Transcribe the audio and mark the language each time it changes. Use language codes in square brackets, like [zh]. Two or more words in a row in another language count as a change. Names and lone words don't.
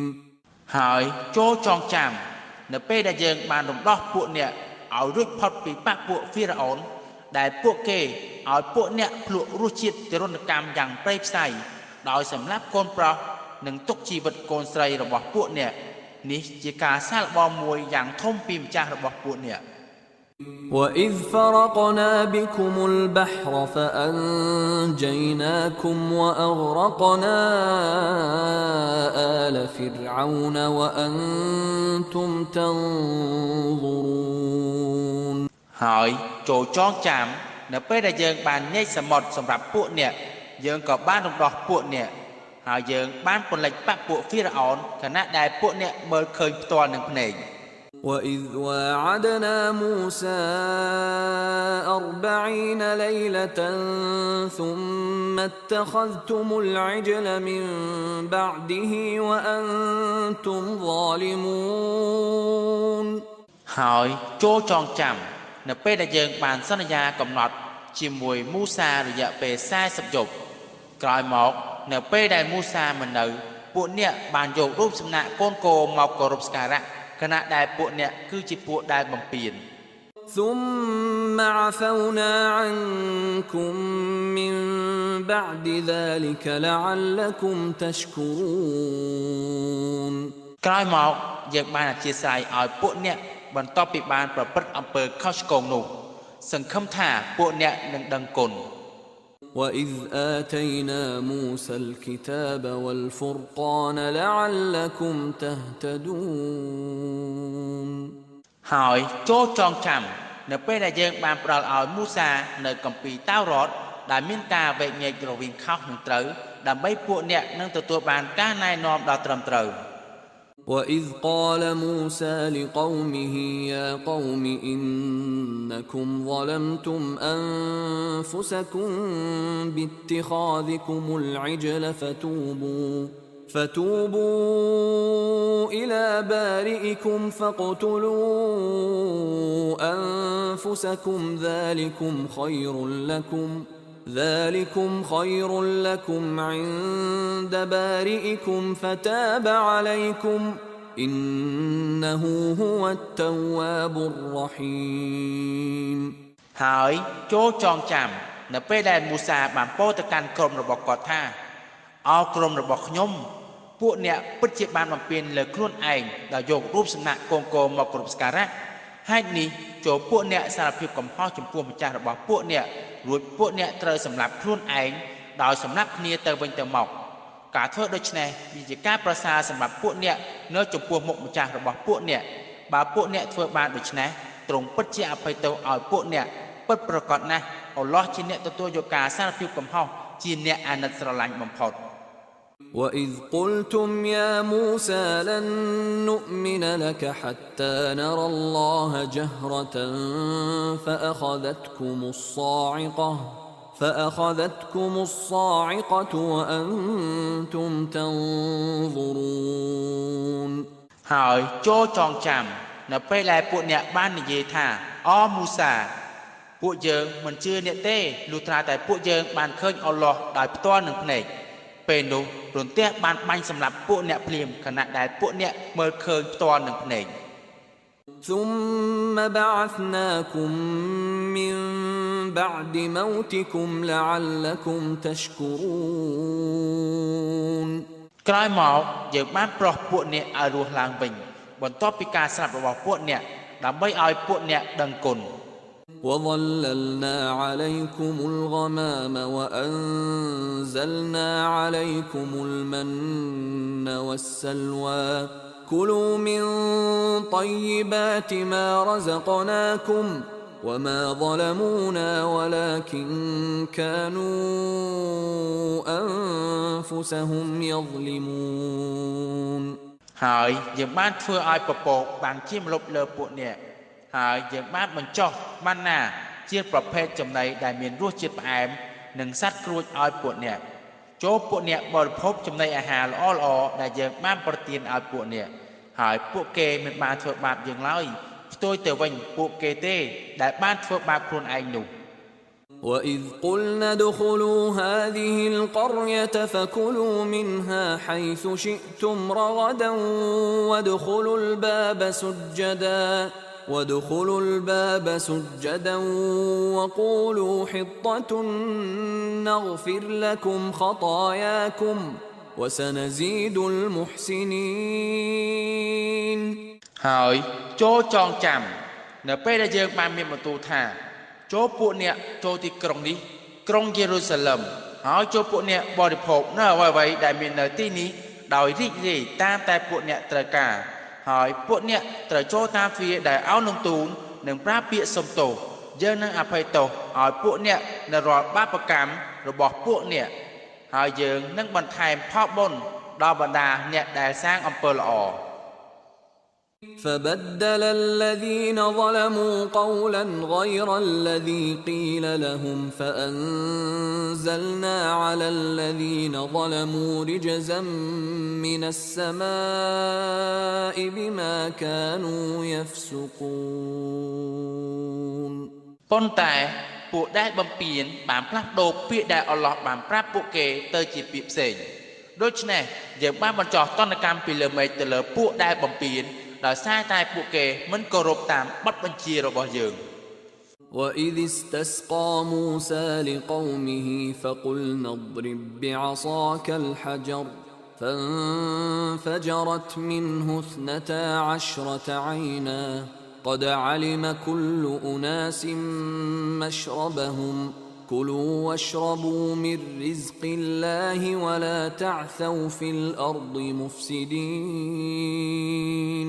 [km] ហើយចូលចងចាំនៅពេលដែលយើងបានរំដោះពួកអ្នកឲ្យរួចផុតពីបាក់ពួកហ្វីរ៉ាអូនដែលពួកគេឲ្យពួកអ្នកភ្លក់រសជាតិទរណកម្មយ៉ាងព្រៃផ្សៃដោយសម្លាប់កូនប្រុសនិងទុកជីវិតកូនស្រីរបស់ពួកអ្នកនេះជាការសាកល្បងមួយយ៉ាងធំពីម្ចាស់របស់ពួកអ្នក [ar] وإذ فرقنا بكم البحر فأنجيناكم وأغرقنا آل فرعون وأنتم تنظرون [km] ហើយចូលចងចាំនៅពេលដែលយើងបានញែកសមុទ្រសម្រាប់ពួកអ្នកយើងក៏បានរំដោះពួកអ្នកហើយយើងបានពន្លិចបាក់ពួកហ្វីរ៉ាអូនខណៈដែលពួកអ្នកមើលឃើញផ្ទាល់នឹងភ្នែក [ar] وإذ واعدنا موسى 40 ليلة ثم اتخذتم العجل من بعده وأنتم ظالمون [km] ហើយចូលចងចាំនៅពេលដែលយើងបានសន្យាកំណត់ជាមួយមូសារយៈពេល40យប់ក្រោយមកនៅពេលដែលមូសាមិននៅពួកអ្នកបានយករូបសំណាកកូនគោមកគោរពសក្ការៈខណៈដែលពួកអ្នកគឺជាពួកដែលបំពាន [ar] ثم عفونا عنكم من بعد ذلك لعلكم تشكرون [km] ក្រោយមកយើងបានអធិស្ឋានឲ្យពួកអ្នកបន្ទាប់ពីបានប្រព្រឹត្តអំពើខុសឆ្គងនោះសង្ឃឹមថាពួកអ្នកនឹងដឹងគុណ [ar] وإذ آتينا موسى الكتاب والفرقان لعلكم تهتدون [km] ហើយចូលចងចាំនៅពេលដែលយើងបានផ្ដល់ឲ្យមូសានៅគម្ពីរតាវរ៉តដែលមានការវែកញែករវាងខុសនិងត្រូវដើម្បីពួកអ្នកនឹងទទួលបានការណែនាំដ៏ត្រឹមត្រូវ [ar] وإذ قال موسى لقومه يا قوم إنكم ظلمتم أنفسكم باتخاذكم العجل فتوبوا إلى بارئكم فاقتلوا أنفسكم ذلكم خير لكم عند بارئكم فتاب عليكم إنه هو التواب الرحيم [km] ហើយចូលចងចាំនៅពេលដែលមូសាបានពោលទៅកាន់ក្រុមរបស់គាត់ថាអោក្រុមរបស់ខ្ញុំពួកអ្នកពិតជាបានបំ ពេញលើខ្លួនឯងដោយយករូបសំណាកកូនគោមកគោរពសក្ការៈហេតុនេះចូលពួកអ្នកសារភាពកំហុសចំពោះម្ចាស់របស់ពួកអ្នករួចពួកអ្នកត្រូវសម្លាប់ខ្លួនឯងដោយសម្លាប់គ្នាទៅវិញទៅមកការធ្វើដូច្នេះវាជាការប្រសើរសម្រាប់ពួកអ្នកនៅចំពោះមុខម្ចាស់របស់ពួកអ្នកបើពួកអ្នកធ្វើបានដូច្នេះទ្រង់ពិតជាអភ័យទោសឲ្យពួកអ្នកពិតប្រាកដណាស់អល់ឡោះជាអ្នកទទួលយកការសារភាពកំហុសជាអ្នកអាណិតស្រឡាញ់បំផុត [ar] وإذ قلتم يا موسى لن نؤمن لك حتى نرى الله جهرة فأخذتكم الصاعقة وأنتم تنظرون [km] ហើយចូលចងចាំនៅពេលដែលពួកអ្នកបាននិយាយថាអូមូសាពួកយើងមិនជឿអ្នកទេលុះត្រាតែពួកយើងបានឃើញអល់ឡោះដោយផ្ទាល់នឹងភ្នែកពេលនោះរន្ទះបានបាញ់សម្លាប់ពួកអ្នកភ្លាមខណៈដែលពួកអ្នកមើលឃើញផ្ទាល់នឹងភ្នែក [ar] ثم بعثناكم من بعد موتكم لعلكم تشكرون [km] ក្រោយមកយើងបានប្រោះពួកអ្នកឲ្យរស់ឡើងវិញបន្ទាប់ពីការស្លាប់របស់ពួកអ្នកដើម្បីឲ្យពួកអ្នកដឹងគុណ [ar] وظللنا عليكم الغمام وأنزلنا عليكم المن والسلوى كلوا من طيبات ما رزقناكم وما ظلمونا ولكن كانوا أنفسهم يظلمون [km] ហើយយើងបានធ្វើឲ្យពពកបានជាម្លប់លើពួកអ្នកហើយយើងបានបញ្ចុះបានណាជាប្រភេទចំណីដែលមានរសជាតិផ្អែមនិងសត្វក្រួចឲ្យពួកអ្នកចូលពួកអ្នកបរិភោគចំណីអាហារល្អៗដែលយើងបានប្រទានឲ្យពួកអ្នកហើយពួកគេមិនបានធ្វើបាបយើងឡើយផ្ទុយទៅវិញពួកគេទេដែលបានធ្វើបាបខ្លួនឯងនោះ [ar] وإذ قلنا ادخلوا هذه القرية فكلوا منها حيث شئتم رغدا وادخلوا الباب سجدا وقولوا حطة نغفر لكم خطاياكم وسنزيد المحسنين [km] ហើយចូលចងចាំនៅពេលដែលយើងបានមានបន្ទូលថាចូលពួកអ្នកចូលទីក្រុងនេះក្រុងយេរូសាឡឹមហើយចូលពួកអ្នកបរិភោគនៅអ្វីៗដែលមាននៅទីនេះដោយរីករាយតាមតែពួកអ្នកត្រូវការហើយពួកអ្នកត្រូវចូលតាមទ្វារដែលអោននឹងទូលនិងប្រាប់ពាក្យសុំទោសយើងនឹងអភ័យទោសឲ្យពួកអ្នកនៅរាល់បាបកម្មរបស់ពួកអ្នកហើយយើងនឹងបន្ថែមផលបុណ្យដល់បណ្ដាអ្នកដែលសាងអំពើល្អ [ar] فبدل الذين ظلموا قولا غير الذي قيل لهم فأنزلنا على الذين ظلموا رجزا من السماء بما كانوا يفسقون [km] ប៉ុន្តែពួកដែលបំពេញបានផ្លាស់ប្ដូរពាក្យដែលអល់ឡោះបានប្រាប់ពួកគេទៅជាពាក្យផ្សេងដូច្នេះយើងបានបញ្ចុះទណ្ឌកម្មពីលើមេឃទៅលើពួកដែលបំពេញដោយសារតែពួកគេមិនគោរពតាមបទបញ្ជារបស់យើង [ar] وإذ استسقى موسى لقومه فقلنا اضرب بعصاك الحجر فانفجرت منه 12 عينا قد علم كل أناس مشربهم كلوا واشربوا من رزق الله ولا تعثوا في الأرض مفسدين